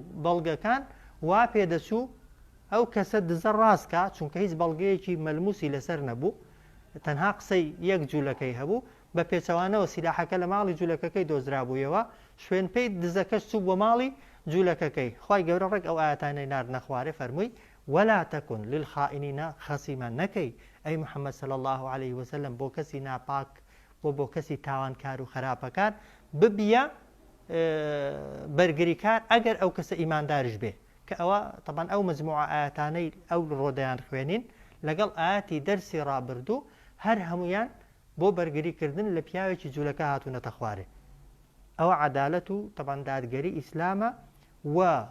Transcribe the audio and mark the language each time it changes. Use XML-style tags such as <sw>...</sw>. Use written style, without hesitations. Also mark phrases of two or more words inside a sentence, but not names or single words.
<ckb>بەڵگەکان وا پێدەچوو ئەو کەسە دزە ڕاستکە چونکە هیچ بەڵگەیەکی مەلموسی لەسەر نەبوو تەنها قسەی یەک جوولەکەی هەبوو بە پێچەوانەوە سیلاحەکە لە ماڵی جوولەکەکەی دۆزرابوویەوە شوێن پێی دزەکەش چوو بۆ ماڵی جوولەکەکەی خوای گەورە ڕێک ئەو ئاەتانەی ناردنە خوارێ فەرمووی</ckb> <ar>ولا تكن للخائنين خصيما</ar> <ckb>نكي</ckb> <ar>أي محمد صلى الله عليه وسلم</ar> <ckb>بو كسي ناپاک بو كسي تاوانکار و خراپەکار ببیە بەرگریکار ئەگەر ئەو کەسە ئیماندارش بێ کە ئەوە طبعا ئەو مجموعە ئاەتانەی ئەو ڕۆدەیان خوێنین لەگەڵ ئاەتی دەرسی ڕابردوو هەر هەمویان بۆ بەرگریکردن لە پیاوێکی جوولەکە هاتوونەتە خوارێ ئەوە عەدالەت و طبعا دادگەری ئیسلامە و</ckb>